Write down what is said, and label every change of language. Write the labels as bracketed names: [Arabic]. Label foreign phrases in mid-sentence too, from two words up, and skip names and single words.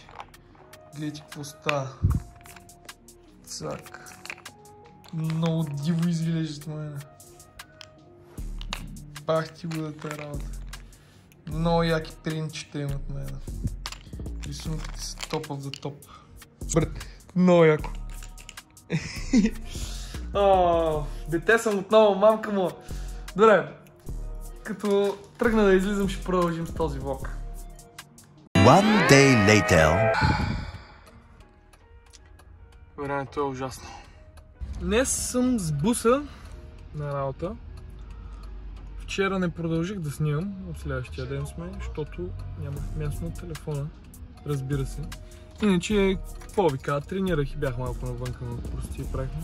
[Bulgarian] Гледайте какво става. Цак. Много диво изглеждат мене. Бах ти го да тая работа. Много яки принчета имат мене. Рисунките са [English] top of the top. [Bulgarian] Много яко. Дете съм отново, мамка му. Добре, като тръгна да излизам, ще продължим с този влог. [English] One day later. [Bulgarian] Времето е ужасно. Днес съм с буса на работа. Вчера не продължих да снимам, от следващия ден сме, защото нямах място на телефона, разбира се. Иначе, какво ви каза, тренирах и бях малко навънка, но просто си правихме.